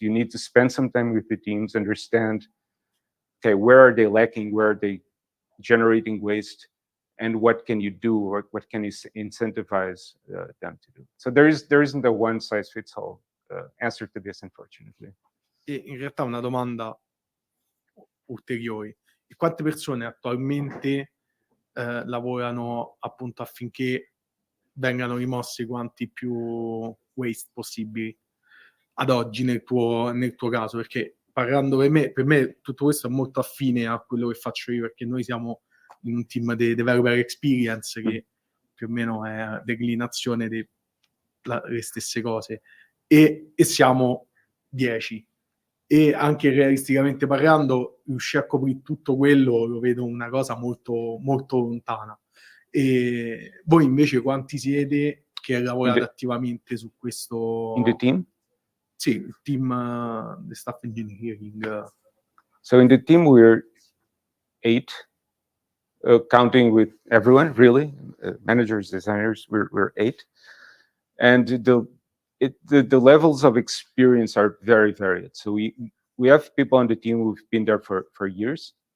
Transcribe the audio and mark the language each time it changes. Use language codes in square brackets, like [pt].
[en] You need to spend some time with the teams, understand, okay, where are they lacking, where are they generating waste, and what can you do, or what can you incentivize them to do? So there isn't a one-size-fits-all answer to this, unfortunately. [it] E in realtà una domanda ulteriore: e quante persone attualmente lavorano appunto affinché vengano rimossi quanti più waste possibili ad oggi nel tuo caso? Perché parlando per me tutto questo è molto affine a quello che faccio io, perché noi siamo in un team di developer experience che più o meno è declinazione delle stesse cose, e siamo 10, e anche realisticamente parlando riuscire a coprire tutto quello lo vedo una cosa molto, molto lontana. E voi invece quanti siete che lavorate attivamente su questo? [en] In the team? [it] Sì, il team di staff engineering. [en] So in the team we're 8, counting with everyone, really, managers, designers, we're 8. And the levels of experience are very varied. So we have people on the team who've been there for years.